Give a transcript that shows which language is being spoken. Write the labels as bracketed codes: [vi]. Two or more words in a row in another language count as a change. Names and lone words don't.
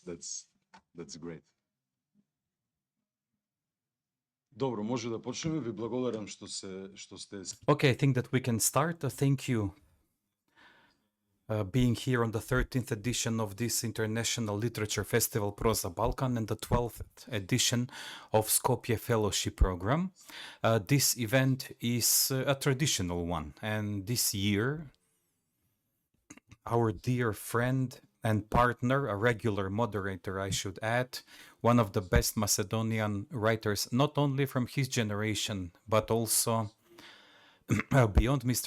[en] That's great. [mk] Добро, може да почнеме. Ви благодарам што сте. [en] Okay, I think that we can start. Thank you being here on the 13th edition of this International Literature Festival Proza Balkan and the 12th edition of Skopje Fellowship Program. This event is a traditional one, and this year our dear friend and partner, a regular moderator I should add, one of the best Macedonian writers, not only from his generation, but also beyond, Mr.